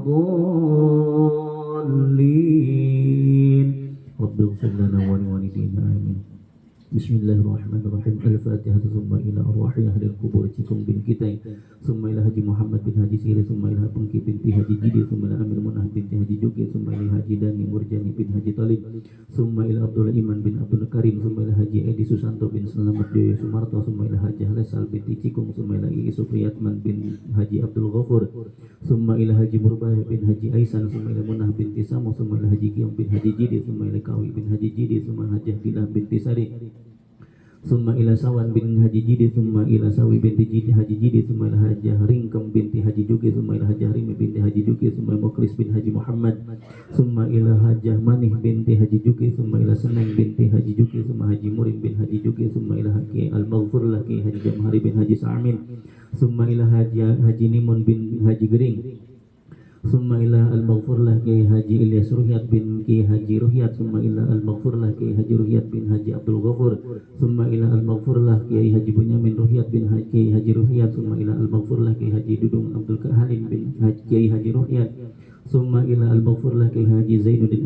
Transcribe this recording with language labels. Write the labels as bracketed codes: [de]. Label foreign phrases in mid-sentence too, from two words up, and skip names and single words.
[ar] الضالين رب اغفر لنا ولوالدينا آمين بسم الله الرحمن الرحيم الفاتحة ثم إلى أرواح أهل القبور Cikung bin Kitai ثم إلى Haji Muhammad bin Haji Siri ثم إلى Pengki binti Haji Jidi ثم إلى Amir Munah binti Haji Juki ثم إلى Haji Dani Murjani bin Haji Talib ثم إلى Abdullah Iman bin Abdul Karim ثم إلى Haji Edi Susanto bin Selamat Dewi Sumarto ثم إلى Haji Halesal binti Cikung ثم إلى Ii Supriyatman bin Haji Abdul Ghafur ثم إلى Haji Murbah bin Haji Aisan ثم إلى Munah binti Samu ثم إلى Haji Giong bin Haji Jidi ثم إلى Kawi bin Haji Jidi ثم Haji Dilah binti Sari ثم إلى Sawan bin Haji Jidi ثم إلى Sawi binti Jidi Haji Jidi ثم إلى Haji Ringkem binti Haji Juki ثم إلى Haji Harimi binti Haji Juki ثم إلى Muklis bin Haji Muhammad ثم إلى Haji Manih binti Haji Juki ثم إلى Seneng binti Haji Juki ثم Haji Murim bin Haji Juki ثم إلى Haji Al-Maghfur Laki Haji Jamhari bin Haji Sa'amin ثم إلى Haji Nimun bin Haji Gering ثم إلى المغفور له كي حاجي إلياس رهيات بن كي حاجي رهيات ثم إلى المغفور له كي حاجي رهيات بن حاجي عبد الغفور ثم إلى المغفور له كي حاجي بنيامين رهيات بن كي حاجي رهيات ثم إلى المغفور له كي حاجي دودung عبد الحليم بن كي حاجي رهيات ثم إلى المغفور له كي حاجي زين بن